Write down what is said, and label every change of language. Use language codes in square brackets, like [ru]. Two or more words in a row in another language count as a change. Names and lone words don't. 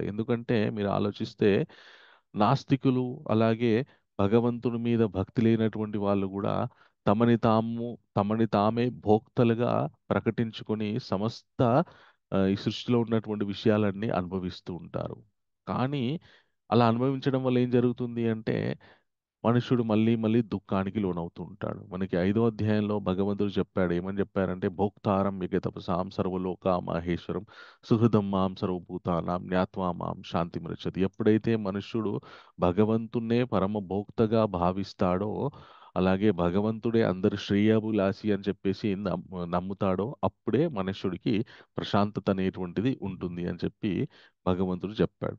[te] ఎందుకంటే మీరు ఆలోచిస్తే నాస్తికులు, అలాగే భగవంతుని మీద భక్తి లేనటువంటి వాళ్ళు కూడా తమని తాము తమని తామే భోక్తలుగా ప్రకటించుకొని సమస్త ఈ సృష్టిలో ఉన్నటువంటి విషయాలన్నీ అనుభవిస్తూ ఉంటారు. కానీ అలా అనుభవించడం వల్ల ఏం జరుగుతుంది అంటే మనుషుడు మళ్ళీ మళ్ళీ దుఃఖానికి లోనవుతూ ఉంటాడు. మనకి 5వ అధ్యాయంలో భగవంతుడు చెప్పాడు. ఏమని చెప్పారంటే [sa] భోక్తారం యగతపసాం సర్వలోక మహేశ్వరం సుహృదం మాం సర్వభూతానాం జ్ఞాత్వా మాం శాంతి మృచ్చతి. [te] ఎప్పుడైతే మనుష్యుడు భగవంతున్నే పరమ భోక్తగా భావిస్తాడో, అలాగే భగవంతుడే అందరి శ్రేయాభిలాషి అని చెప్పేసి నమ్ముతాడో, అప్పుడే మనుష్యుడికి ప్రశాంతత అనేటువంటిది ఉంటుంది అని చెప్పి భగవంతుడు చెప్పాడు.